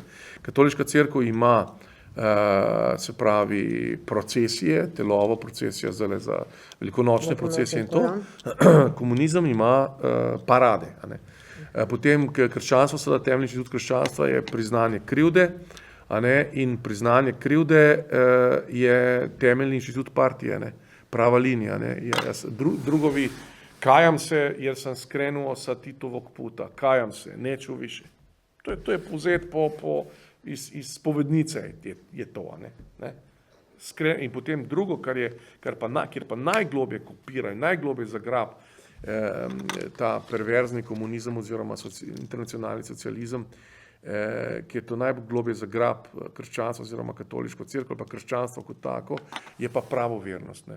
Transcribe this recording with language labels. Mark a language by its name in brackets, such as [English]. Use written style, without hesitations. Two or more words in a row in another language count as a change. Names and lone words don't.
[Slovenian] Katoliška cerkev ima se pravi procesije, telovo procesija zdaj za velikonočne procesije in to. Komunizem ima parade. Potem krščanstvo, seveda temeljni inštitut krščanstva je priznanje krivde, a ne, in priznanje krivde je temeljni inštitut partije, ne, prava linija, ne, [Croatian] drugovi, kajam se, jer sam skrenuo sa Titovog puta, kajam se, neću više. [Slovenian] To je povzet iz spovednice je to, ne. In potem drugo, kjer pa najglobje kopira in najglobje zagrab ta perverzni komunizem oziroma internacionalni socializem, ki je to najglobje zagrab krščanstva oziroma katoliško cerkev, pa krščanstvo kot tako, je pa pravovernost, ne.